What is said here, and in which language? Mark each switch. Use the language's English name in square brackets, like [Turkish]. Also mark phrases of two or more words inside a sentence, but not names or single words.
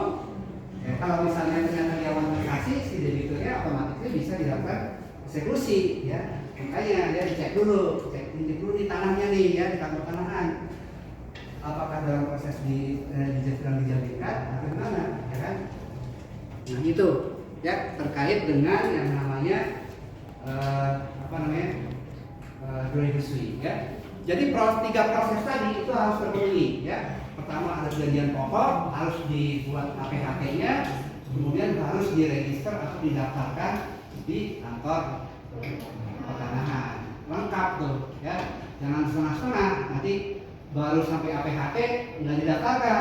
[Indonesian] Ya, kalau misalnya ternyata dia kasih, si debiturnya otomatis bisa dilakukan eksekusi, ya. Makanya dia dicek dulu, cek dulu di tanahnya nih, ya, di kantor tanahan. Apakah dalam proses sedang dijaminkan atau gimana, ya kan? Nah itu ya terkait dengan yang namanya [French] droit de suite [Indonesian] ya. Jadi tiga proses tadi itu harus terpenuhi ya. Pertama ada perjanjian pokok, harus dibuat APHT-nya, kemudian harus diregister atau didaftarkan di kantor pertanahan. Lengkap tuh ya. Jangan setengah-setengah nanti baru sampai APHT nggak didaftarkan.